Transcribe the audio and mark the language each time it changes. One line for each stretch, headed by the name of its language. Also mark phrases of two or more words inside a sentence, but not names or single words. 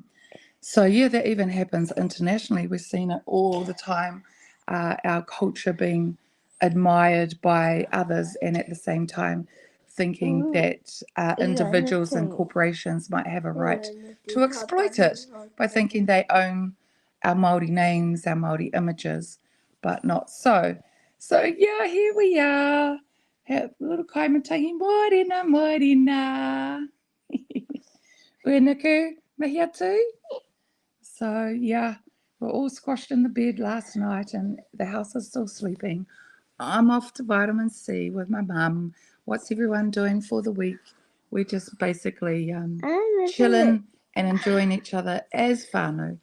English: So, yeah, that even happens internationally. We're seeing it all the time, our culture being admired by others and at the same time thinking that individuals and corporations might have a right to exploit it by thinking they own our Māori names, our Māori images, but not so. So, yeah, here we are. Little
Māori: kaimatahi, morena. Uenuku, mihi atu.
English: So, yeah, we're all squashed in the bed last night and the house is still sleeping. I'm off to vitamin C with my mum. What's everyone doing for the week? We're just basically chilling and enjoying each other as whānau.